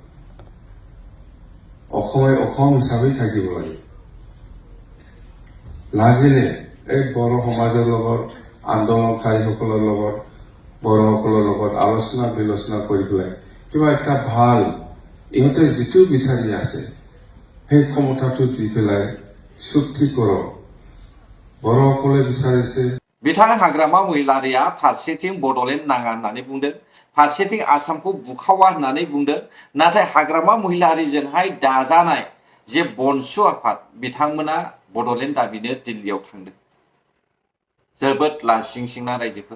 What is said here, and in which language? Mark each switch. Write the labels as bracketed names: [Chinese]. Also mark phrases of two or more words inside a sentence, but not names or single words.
[Assamese] অসমে অসম হিচাপে থাকিব লাগে লাগিলে এই বড়ো সমাজৰ লগত আন্দোলনকাৰীসকলৰ লগত বড়োসকলৰ লগত আলোচনা বিলোচনা কৰি পেলাই কিবা একটা ভাল ইহঁতে যিটো বিচাৰি আছে সেই ক্ষমতাটো দি পেলাই চুক্তি কৰক বড়োসকলে বিচাৰিছে [Bodo] बिथाङा हाग्रामा महिलारिया फारसेथिं बड'लेण्ड नाङा होननानै बुंदों फारसेथिं आसामखौ बुखावा होननानै बुंदों नाथाय हाग्रामा महिलारिजोंहाय दाजानाय जे बनसु आफाद बिथांमोना बड'लेण्ड दाबिनो दिल्लीयाव थांदों जोबोद लासिंसिंना रायजोफोर